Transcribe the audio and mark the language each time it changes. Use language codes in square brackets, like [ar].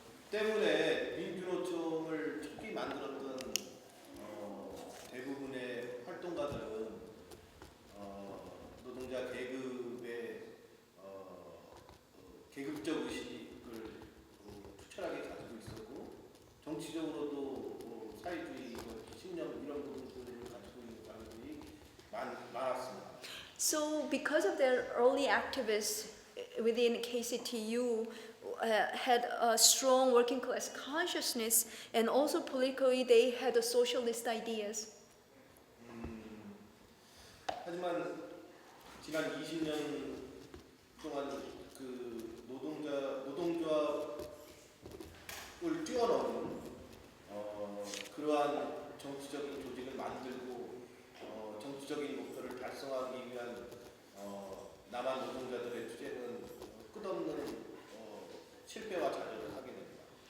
[ko] 때문에 민주노총을 초기 만들었던 대부분의 활동가들은 노동자 계급의 계급적 의식을 투철하게 가지고 있었고 정치적으로도 사회주의 신념 이런 부분들을 가지고 있는 사람들이 많았습니다. [en] So because of their early activists within KCTU had a strong working class consciousness and also politically they had a socialist ideas. [ko] 하지만 지난 20년 동안 그 노동조합을 뛰어넘은 그러한 정치적인 조직을 만들고 정치적인 목표를 달성하기 위한 남한 노동자들의 투쟁은 끝없는 실패와 좌절을 하게 됩니다.